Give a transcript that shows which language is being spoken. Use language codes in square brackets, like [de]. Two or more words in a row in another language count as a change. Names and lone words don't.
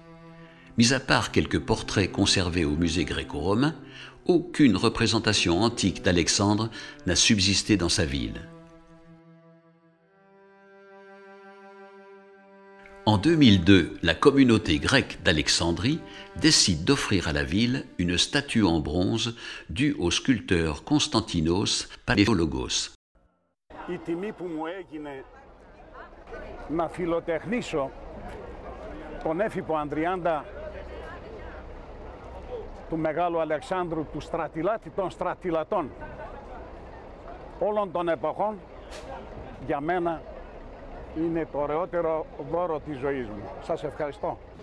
[fr] Mis à part quelques portraits conservés au musée gréco-romain, aucune représentation antique d'Alexandre n'a subsisté dans sa ville. En 2002, la communauté grecque d'Alexandrie décide d'offrir à la ville une statue en bronze due au sculpteur Konstantinos Palaiologos. [el] Η τιμή που μου έγινε να φιλοτεχνήσω τον έφυπο Ανδριάντα του Μεγάλου Αλεξάνδρου, του στρατιλάτη των στρατιλατών όλων των εποχών, για μένα είναι το ωραιότερο δώρο της ζωής μου. Σας ευχαριστώ.